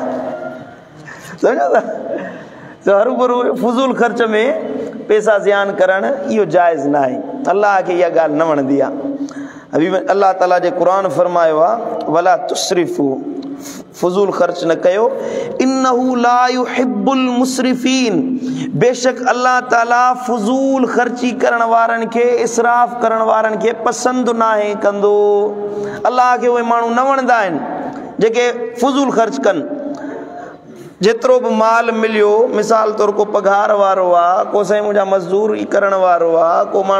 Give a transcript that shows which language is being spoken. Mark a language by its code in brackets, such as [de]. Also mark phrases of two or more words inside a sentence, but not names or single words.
[sd] सम्झो था? त हरूभरू फज़ूल ख़र्च में पैसा ज़ियान करणु इहो जाइज़ न आहे। अल्लाह खे इहा ॻाल्हि न वणंदी आहे। हबीब अल्लाह ताला जे क़ुर फरमायो आहे [ar] ولا تسرفوا, [sd] फज़ूल ख़र्च न कयो, [ar] إنه لا يحب المسرفين, [sd] बेशक अल्लाह ताला फज़ूल ख़र्ची करण वारनि खे, इसराफ़ करण वारनि खे पसंदि नाहे कंदो। अल्लाह खे उहे माण्हू न वणंदा आहिनि जेके फज़ूल ख़र्च कनि। जेतिरो बि माल मिलियो, मिसाल तौर को पघार वारो आहे, को साईं मुंहिंजा मज़दूरी करण वारो आहे, को माण्हू